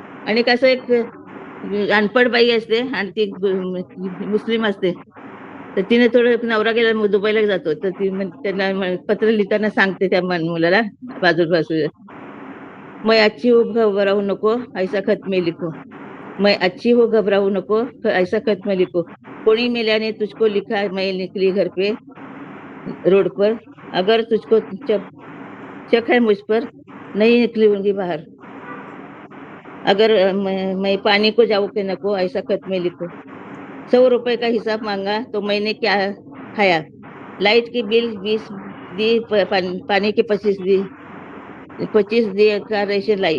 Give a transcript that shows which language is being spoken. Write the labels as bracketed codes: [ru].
[mr] आणि कसं एक अनपढ बाई असते आणि ती मुस्लिम असते. तर तिने थोडं नवरा गेला दुबईला जातो, तर ती त्यांना पत्र लिहिताना सांगते त्या मुलाला बाजूला, [hi] मैं अच्छी हो घबराऊ नको ऐसा खत में लिखो. मैं अच्छी हो घबराऊ नको ऐसा खत में लिखो. कोणी मेल्याने तुझको लिखा मैं निकली घर पे रोड पर. अगर तुझको शक है मुझ पर नहीं निकली होंगी बाहर. अगर मैं पानी को जाऊ के नको ऐसा खत में लिखो. 100 रुपए का हिसाब मांगा तो मैंने क्या खाया. लाइट की बिल 20 दी, पानी के 25 दिए का रेशन लाई.